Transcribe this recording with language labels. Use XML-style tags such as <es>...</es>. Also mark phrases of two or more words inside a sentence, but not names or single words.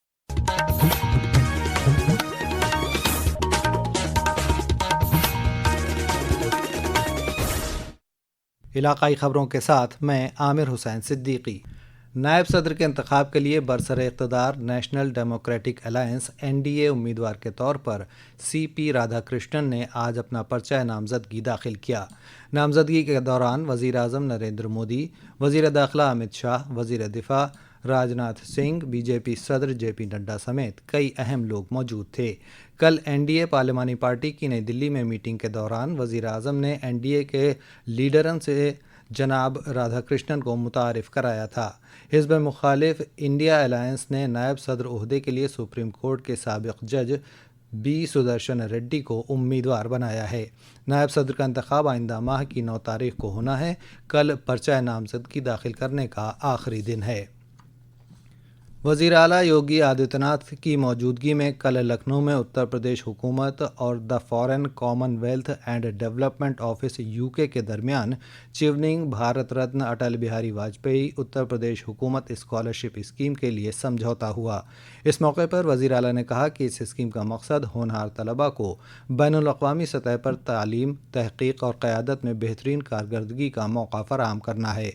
<ur>علاقائی خبروں کے ساتھ میں عامر حسین صدیقی۔ نائب صدر کے انتخاب کے لیے برسر اقتدار نیشنل ڈیموکریٹک الائنس (NDA) امیدوار کے طور پر سی پی رادھا کرشنن نے آج اپنا پرچہ نامزدگی داخل کیا۔ نامزدگی کے دوران وزیر اعظم نریندر مودی، وزیر داخلہ امت شاہ، وزیر دفاع راج ناتھ سنگھ، BJP صدر JP نڈا سمیت کئی اہم لوگ موجود تھے۔ کل NDA پارلیمانی پارٹی کی نئی دلی میں میٹنگ کے دوران وزیر اعظم نے NDA کے لیڈران سے جناب رادھا کرشنن کو متعارف کرایا تھا۔ حزب مخالف انڈیا الائنس نے نائب صدر عہدے کے لیے سپریم کورٹ کے سابق جج B سدرشن ریڈی کو امیدوار بنایا ہے۔ نائب صدر کا انتخاب آئندہ ماہ کی 9 تاریخ کو ہونا ہے۔ کل پرچہ نامزدگی داخل کرنے کا آخری دن ہے۔ وزیر اعلیٰ یوگی آدتیہ ناتھ کی موجودگی میں کل لکھنؤ میں اتر پردیش حکومت اور دی فارن کامن ویلتھ اینڈ ڈیولپمنٹ آفس UK کے درمیان چیوننگ بھارت رتن اٹل بہاری واجپئی اتر پردیش حکومت اسکالرشپ اسکیم کے لیے سمجھوتا ہوا۔ اس موقع پر وزیر اعلیٰ نے کہا کہ اس اسکیم کا مقصد ہونہار طلباء کو بین الاقوامی سطح پر تعلیم، تحقیق اور قیادت میں بہترین کارکردگی کا موقع فراہم کرنا ہے۔</ur>